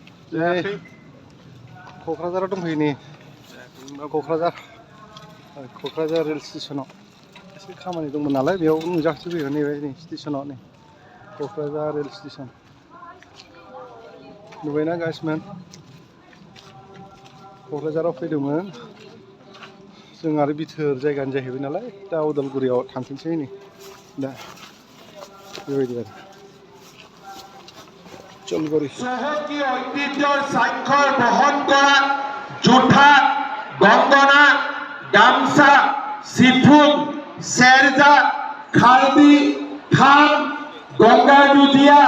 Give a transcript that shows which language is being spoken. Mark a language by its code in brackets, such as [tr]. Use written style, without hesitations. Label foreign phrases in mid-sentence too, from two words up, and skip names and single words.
[brx] क'क्राझाराव दंफैयो नै क'क्राझार रेल स्टेसनाव एसे खामानि दंमोन नालाय बेयाव नुजाथिफैयो नैबे नै स्टेसनाव नै क'क्राझार रेल स्टेसन नुबायना गाइसमोन क'क्राझाराव फैदोंमोन जों आरो बिथोर जायगानि जाहैबाय नालाय दा उदालगुरियाव थांफिनसै नै दा बेबायदि आरो চলগড়ি [as] চহকী ঐতিহ্যৰ স্বাক্ষৰ বহন কৰা জোঠা গংগনা গামছা চিফুন চেৰজা খালদি খাম গংগাজুজিয়া